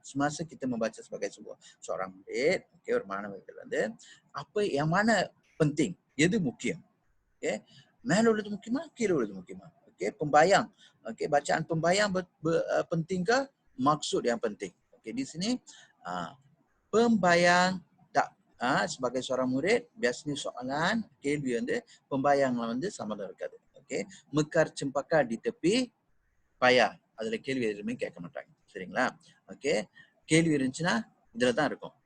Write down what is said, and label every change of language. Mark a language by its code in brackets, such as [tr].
[ms] Semasa kita membaca sebagai seorang murid, okey, [ta] ஒரு மாணவர்கள் வந்து [ms] apa yang mana penting, [ta] எது முக்கியம். Okey, மேல உள்ளது முக்கியமா, கீழே உள்ளது முக்கியமா. [ms] Okey, pembayang. Okey, bacaan pembayang penting ke maksud yang penting. Okey, di sini pembayang tak sebagai seorang murid biasanya soalan [ta] கேள்வி வந்து pembayangல வந்து சம்மந்தம் இருக்காது. [ms] Okey, mekar cempaka di tepi payah, [ta] அதுல கேள்வி எதுவுமே கேட்க மாட்டாங்க. சரிங்களா? Okey, கேள்வி இருந்துச்சுன்னா இதுல தான் இருக்கும்.